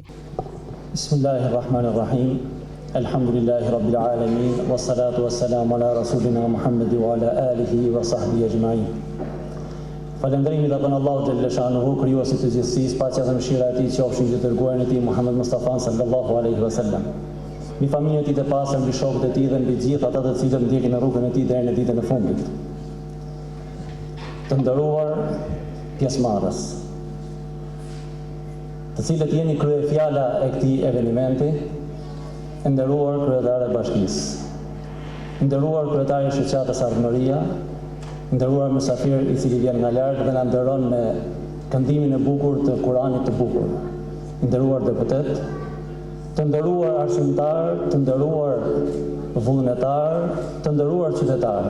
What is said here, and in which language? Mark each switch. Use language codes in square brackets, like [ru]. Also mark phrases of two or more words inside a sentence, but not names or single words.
[ar] بسم الله الرحمن الرحيم. الحمد لله رب العالمين والصلاة والسلام على رسولنا محمد وعلى آله وصحبه أجمعين. [sq] Falëndërimi dhe Allahu [ar] جل شأنه, [sq] krijuesit të gjithësisë, paqja dhe mëshira e tij qofshin mbi dërguarin e tij Muhammed Mustafa [ar] صلى الله عليه وسلم. [sq] Mbi familjen e tij të pastër, mbi shokët e tij dhe mbi gjithë ata të cilët ndjekin në rrugën e tij deri në ditën e fundit. Të nderuar pjesëmarrës, të cilët jeni kryefjala e këtij eventi, e nderuar kryetare e bashkisë, nderuar kryetari i shoqatës Ardmëria, nderuar mysafir i cili vjen nga larg dhe na nderon me këndimin e bukur të Kuranit të bukur, nderuar deputet, të nderuar arsimtar, të nderuar vullnetar, të nderuar qytetar.